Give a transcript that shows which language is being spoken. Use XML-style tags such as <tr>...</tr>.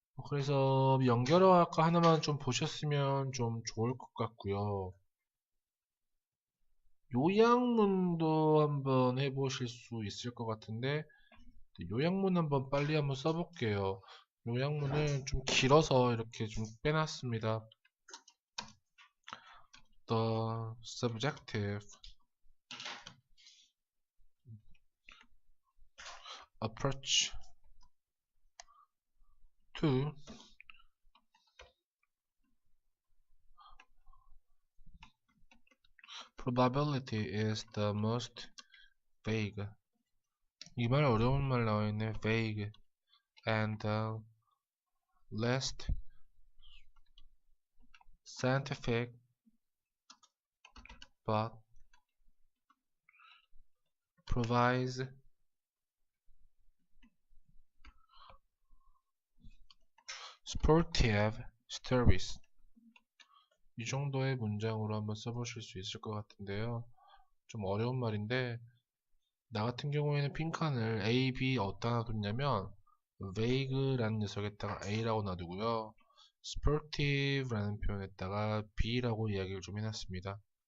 <ko>그래서 연결어 아까 하나만 좀 보셨으면 좀 좋을 것 같고요. 요약문도 한번 해보실 수 있을 것 같은데 요약문 한번 빨리 한번 써볼게요. 요약문은 좀 길어서 이렇게 좀 빼놨습니다.</ko> <en>The subjective approach to probability is the most vague.</en> <ko>이 말 어려운 말 나와있네.</ko> <en>vague and the least scientific but provides sportive stories.</en> <ko>이 정도의 문장으로 한번 써보실 수 있을 것 같은데요. 좀 어려운 말인데 나 같은 경우에는 빈칸을 A, B 어디다 놔뒀냐면 vague라는 녀석에다가 A라고 놔두고요. sportive라는 표현에다가 B라고 이야기를 좀 해놨습니다.</ko>